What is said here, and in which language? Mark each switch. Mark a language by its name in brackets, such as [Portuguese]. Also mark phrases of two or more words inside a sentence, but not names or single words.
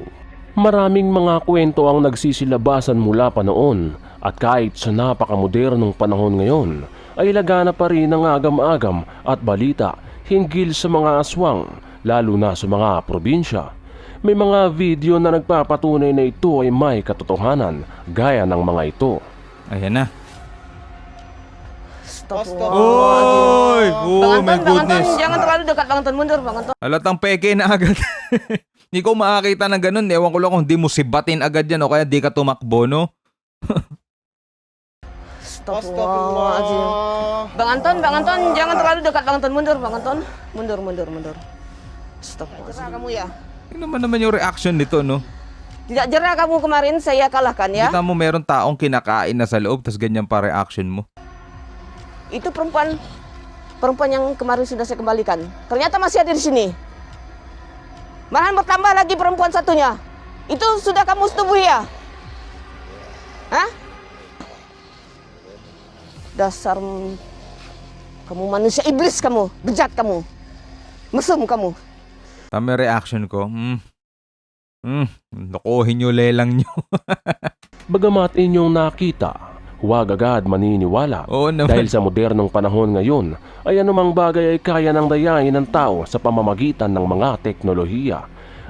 [Filipino] Maraming mga kwento ang nagsisilabasan mula pa noon, at kahit sa napakamodernong panahon ngayon ay lagana pa rin ang agam-agam at balita hinggil sa mga aswang, lalo na sa mga probinsya. May mga video na nagpapatunay na ito ay may katotohanan gaya ng mga ito. Ayan na. Stop. Oy! [English] Oh my goodness. [Indonesian] Jangan terlalu dekat, Bang Anton. Mundur, Bang Anton. [Filipino] Halatang peke na agad. Hindi ko makakita ng ganun. Ewan ko lang kung di mo sibatin agad yan o kaya di ka tumakbo, no? [Indonesian] Astagfirullahaladzim. Bang Anton, jangan terlalu dekat, Bang Anton. Mundur, Bang Anton. Mundur. Astagfirullahaladzim. Kamu ya. [Filipino] Ano naman yung reaction nito, no? [Indonesian] Tidak jerah kamu kemarin saya kalahkan ya. [Filipino] Kita mo meron taong kinakain na sa loob tas ganyan pa reaction mo. [Indonesian] Itu perempuan yang kemarin sudah saya kembalikan. Ternyata masih ada di sini. Malahan bertambah lagi perempuan satunya. Itu sudah kamu setubui ya? Hah? Dasar kamu manusia iblis kamu, bejat kamu. Mesum kamu. [Filipino] Tama reaction ko. Lokohin nyo, lelang nyo. Bagamat inyong nakita, huwag agad maniniwala. Oo naman. Dahil sa modernong panahon ngayon, ay anumang bagay ay kaya ng dayain ng tao sa pamamagitan ng mga teknolohiya.